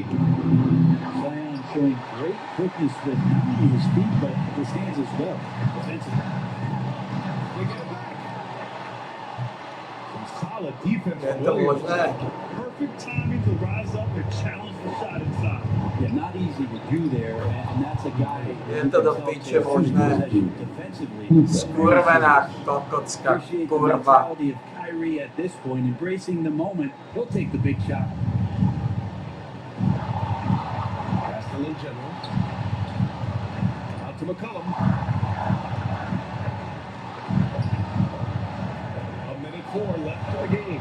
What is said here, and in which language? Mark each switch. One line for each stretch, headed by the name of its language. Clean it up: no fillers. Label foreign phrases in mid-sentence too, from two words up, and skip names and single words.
English: Zion showing great quickness with not only his feet, but his hands as well. Defensively. They get it back. Some solid defense. Perfect timing to rise up and challenge the shot inside. Yeah, not easy to do there, and that's a guy
Slovak: Jente do piče možné. Skurvená kokocka,
English: appreciate the kurva. mentality of Kyrie at this point, embracing the moment. He'll take the big shot. Pass to Lil General. Out to McCollum. A minute 4 left in the game.